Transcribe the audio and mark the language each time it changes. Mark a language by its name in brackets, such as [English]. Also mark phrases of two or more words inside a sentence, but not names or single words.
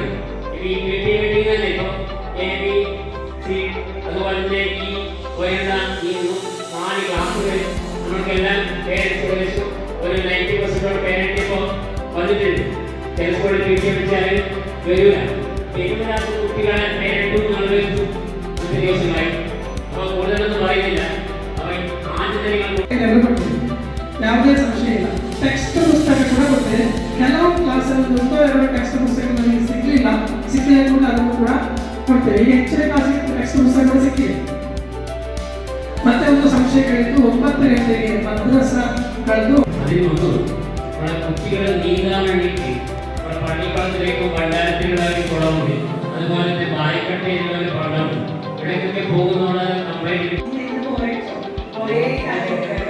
[Malayalam] ഈ മീറ്റിംഗ് തന്നെ ഇപ്പോൾ ABC അതുപോലെ തന്നെ ഈ വരുന്ന ഈ 4 ക്ലാസ്സുകൾ നമുക്കെല്ലാം പേരൻസ് ഒരു 90% പേരന്റ് ഇപ്പോൾ വന്നിട്ടുണ്ട്. ചില സ്കൂളിൽ വിളിച്ചാൽ വരില്ല. 70 കുട്ടികളെ പേരന്റും നമ്മൾ വെച്ചു അഞ്ച് ദിവസമായി. അപ്പോൾ കൂടുതലൊന്നും പറയുന്നില്ല. അപ്പോൾ ആദ്യം നിങ്ങൾ [Kannada] ಯಾವುದೇ ಸಂಶಯ ಇಲ್ಲ. ಟೆಕ್ಸ್ಟ್ ಪುಸ್ತಕ ಕೂಡ ಕೊಟ್ಟರೆ ಕೆಲವು ಕ್ಲಾಸಲ್ಲಿ 102 ಟೆಕ್ಸ್ಟ್ ಪುಸ್ತಕಗಳು ನಮಗೆ ಸಿಗಲಿಲ್ಲ. ಸಿಕ್ಕಿಲ್ಲ ಕೂಡ ಅದನ್ನು ಕೂಡ ಕೊಡ್ತೇವೆ. ಈಗ ಹೆಚ್ಚಿನ ಕ್ಲಾಸಿಗೆ ಟೆಕ್ಸ್ಟ್ ಪುಸ್ತಕಗಳು ಸಿಕ್ಕಿದೆ. ಮತ್ತೆ ಒಂದು ಸಂಶಯ ಕೇಳಿದ್ದು 9 ಗಂಟೆಗೆ ಮದ್ರಸಾ ಕಳೆದು [Malayalam] അതിനൊന്നും നമ്മുടെ കുട്ടികളെ നീന്താൻ വേണ്ടിയിട്ട് നമ്മുടെ പള്ളിക്കുളത്തിലേക്കും പണ്ടാരത്തിലുള്ളവർക്ക് കുളമുണ്ട്. അതുപോലെ തന്നെ ബായക്കട്ടയിലുള്ള ഒരു കുളമുണ്ട്. എവിടേക്കൊക്കെ പോകുന്നുള്ള കംപ്ലൈന്റ് കുറേ കാര്യങ്ങൾ